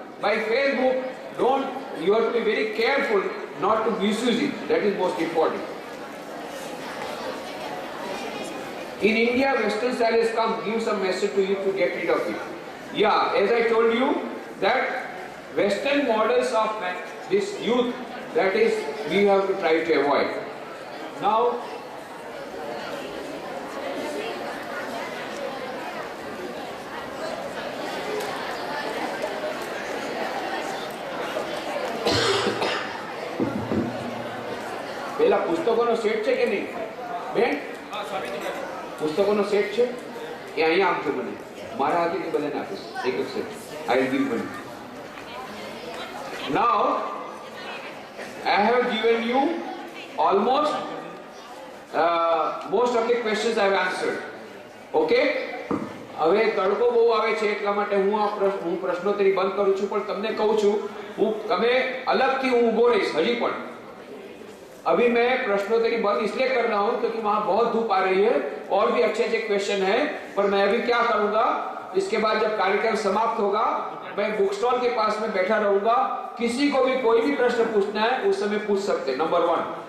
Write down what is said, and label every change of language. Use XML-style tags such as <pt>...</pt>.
<en>By Facebook, you have to be very careful not to misuse it. That is most important. In India, Western style has come, give some message to you to get rid of it. As I told you, that Western models of this youth, that is, we have to try to avoid.</en> <gu>Now, પેલા પુસ્તકોનો set છે કે નહીં બેન? પુસ્તકોનો set છે એ અહીંયા આપજો મને. મારા હાથેથી બધાને આપીશ એક એક set.</gu> <en>I will give one. Now I have given you almost most of the questions I have answered. Okay?</en> <gu>હવે તડકો બહુ આવે છે એટલા માટે હું પ્રશ્નોત્તરી બંધ કરું છું. પણ તમને કહું છું, તમે અલગથી હું ઊભો રહીશ હજી પણ.</gu> <hi>अभी मैं प्रश्नोत्तरी बंद इसलिए कर रहा हूं क्योंकि वहां बहुत धूप आ रही है और भी अच्छे अच्छे क्वेश्चन है. पर मैं अभी क्या करूंगा, इसके बाद जब कार्यक्रम समाप्त होगा मैं बुक स्टॉल के पास में बैठा रहूंगा. किसी को भी कोई भी प्रश्न पूछना है उस समय पूछ सकते हैं. नंबर 1.</hi>